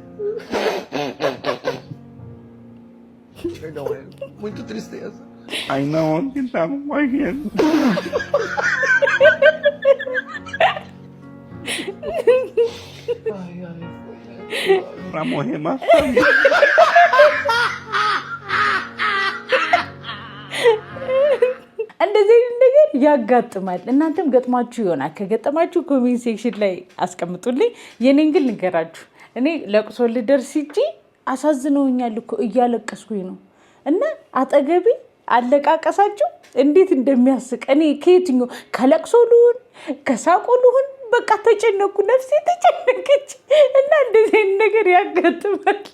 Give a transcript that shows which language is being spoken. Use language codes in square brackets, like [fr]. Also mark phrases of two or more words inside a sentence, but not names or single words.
[pt] Perdão, é muito tristeza. Ainda ontem estavam morrendo. Pra morrer bastante. [am] እንደዚህ ነገር ያጋጥማል። እናንተም ገጥማችሁ ይሆናል። ከገጠማችሁ ኮሜንት ሴክሽን ላይ አስቀምጡልኝ። የኔን ግን ልንገራችሁ። እኔ ለቅሶ ልደርስ እንጂ አሳዝነውኛል እኮ እያለቀስኩኝ ነው። እና አጠገቤ አለቃቀሳቸው እንዴት እንደሚያስቅ እኔ ከየትኛው ከለቅሶ ልሁን ከሳቆ ልሁን በቃ ተጨነኩ፣ ነፍሴ ተጨነቀች። እና እንደዚህ ነገር ያጋጥማል።